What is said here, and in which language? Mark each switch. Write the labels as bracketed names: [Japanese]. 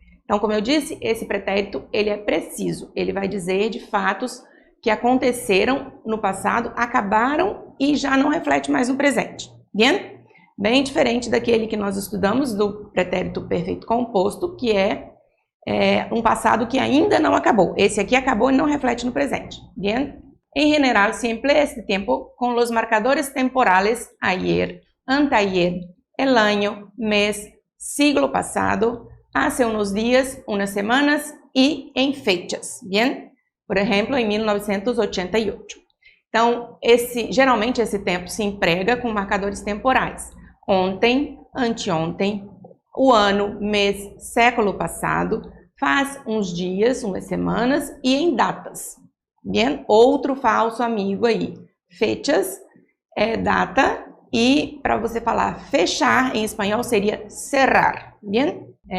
[Portuguese] Então, como eu disse, esse pretérito ele é preciso. Ele vai dizer de fatos que aconteceram no passado, acabaram e já não reflete mais no presente. Bien? Bem diferente daquele que nós estudamos do pretérito perfeito composto, que é um passado que ainda não acabou. Esse aqui acabou e não reflete no presente. Bien? [Spanish] En general, se emplea este tiempo con los marcadores temporales ayer, anteayer, el año, mes, siglo pasado, hace unos días, unas semanas y en fechas. Bien? Por ejemplo, en 1988. [Portuguese] Então, geralmente esse tempo se emprega com marcadores temporais. Ontem, anteontem, o ano, mês, século passado, faz uns dias, umas semanas e em datas. Bien? Outro falso amigo aí. Fechas é data e para você falar fechar em espanhol seria cerrar. Bien?